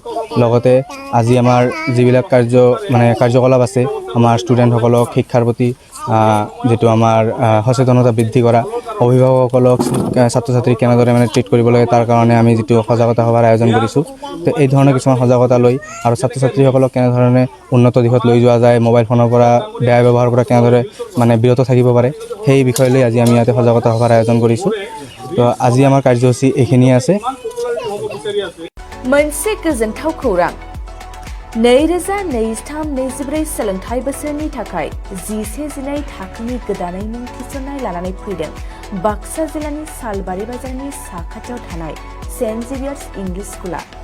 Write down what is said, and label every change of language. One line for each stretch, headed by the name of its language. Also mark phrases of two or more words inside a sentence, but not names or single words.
Assamese: লগতে আজি আমাৰ যিবিলাক কাৰ্যকলাপ আছে আমাৰ ষ্টুডেণ্টসকলক শিক্ষাৰ প্ৰতি যিটো আমাৰ সচেতনতা বৃদ্ধি কৰা, অভিভাৱকসকলক ছাত্ৰ ছাত্ৰীক কেনেদৰে ট্ৰিট কৰিব লাগে তাৰ কাৰণে আমি যিটো সজাগতা সভাৰ আয়োজন কৰিছোঁ। তো এই ধৰণৰ কিছুমান সজাগতা লৈ আৰু ছাত্ৰ ছাত্ৰীসকলক কেনেধৰণে উন্নত দিশত লৈ যোৱা যায়, মোবাইল ফোনৰ পৰা বেয়া ব্যৱহাৰৰ পৰা কেনেদৰে বিৰত থাকিব পাৰে সেই বিষয় লৈ আজি আমি ইয়াতে সজাগতা সভাৰ আয়োজন কৰিছোঁ। তো আজি আমাৰ কাৰ্যসূচী এইখিনিয়ে আছে।
Bodo: मोनसे गोजोनथाव खौरां 2023-24 सोलोंथाइ बोसोरनि थाखाय 11-12 थाखोनि गोदानै मुं थिसननाय लानानै फैदों बाक्सा जिल्लानि सालबारि बाजारनि साखाथियाव थानाय सेन्ट जेभियार्स इंलिश स्कुला।